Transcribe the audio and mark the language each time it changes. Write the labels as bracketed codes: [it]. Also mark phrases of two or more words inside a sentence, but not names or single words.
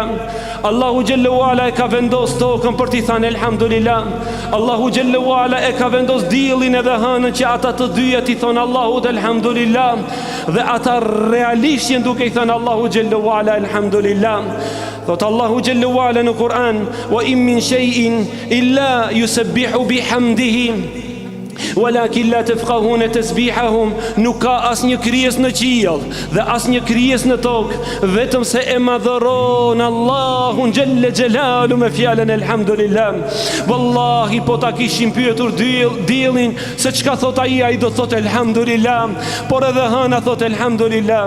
[sq] Allahu xhallahu ala e ka vendos tokën për t'i thënë elhamdulillah. Allahu xhallahu ala e ka vendos diellin edhe hënën që ata të dyja t'i thonë Allahut elhamdulillah, dhe ata realisht janë duke i thënë Allahu xhallahu ala elhamdulillah. Thot Allahu xhallahu ala në Kur'an: [ar] وإن من شيء إلا يسبح بحمده ولكن لا تفقهون تسبيحهم. [sq] Nuk ka asnjë krijes në qiell dhe asnjë krijes në tokë vetëm se e madhëron Allahun xhelle xhelalu me fjalën elhamdulillah. Wallahi po ta kishim pyetur diellin se çka thot ai do thot elhamdulillah, por edhe hëna thot elhamdulillah.